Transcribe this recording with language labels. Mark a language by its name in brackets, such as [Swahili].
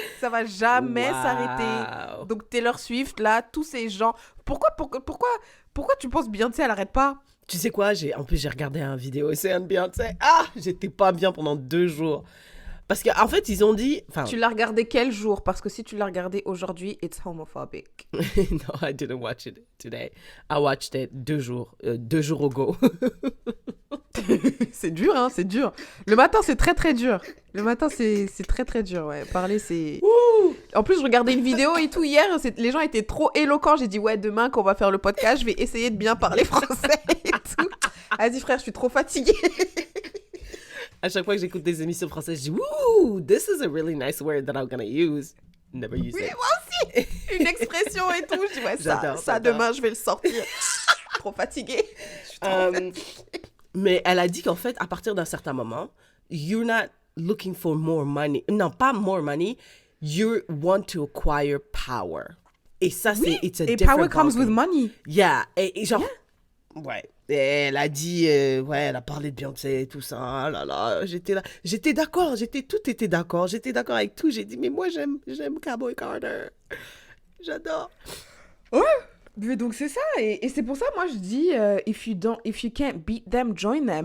[French] Ça va jamais s'arrêter. Donc Taylor Swift, là, tous ces gens. Pourquoi tu penses Beyoncé, elle arrête pas? Tu sais quoi, en plus j'ai regardé une vidéo de Beyoncé. Ah, j'étais pas bien pendant 2 jours. Parce qu'en fait, ils ont dit... Tu l'as regardé quel jour? Parce que si tu l'as regardé aujourd'hui, [English] it's homophobic. No, I didn't watch it today. I watched it [French] 2 jours. 2 jours [English] ago. [French] C'est dur, hein, c'est dur. Le matin, c'est très, très dur. Le matin, c'est très, très dur, ouais. Parler, c'est... Ouh. En plus, je regardais une vidéo et tout hier. Les gens étaient trop éloquents. J'ai dit, ouais, demain, quand on va faire le podcast, je vais essayer de bien parler français et tout. Vas-y, frère, je suis trop fatiguée. À chaque fois que j'écoute des émissions françaises, je dis, [English] wouh, this is a really nice word that I'm gonna use. Never use it. [French] Moi aussi. Une expression et tout. Je dis, ouais, ça demain, je vais le sortir. Trop fatiguée. Je suis trop fatiguée. Mais elle a dit qu'en fait, à partir d'un certain moment, [English] you're not looking for more money. [French] Non, pas [English] more money. You want to acquire power. [French] Et ça, oui, [English] it's a [French] et [English] different power comes with money. Yeah. [French] Et genre, ouais. Et elle a dit, ouais, elle a parlé de Beyoncé et tout ça. Ah là là, j'étais là. J'étais d'accord. Tout était d'accord. J'étais d'accord avec tout. J'ai dit, mais moi, j'aime Cowboy Carter. J'adore. Ouais. Mais donc c'est ça, et c'est pour ça moi je dis [English] if you can't beat them, join them.